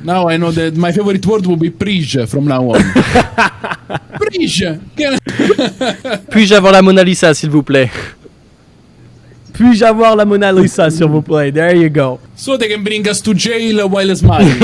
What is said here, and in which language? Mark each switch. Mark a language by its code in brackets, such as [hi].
[en] Now I know that my favorite word will be Prige from now on. Prige. [fr] Puis-je avoir la Mona Lisa, s'il vous plaît? Puis-je avoir la Mona Lisa, s'il vous plaît? [en] There you go. So they can bring us to jail while smiling.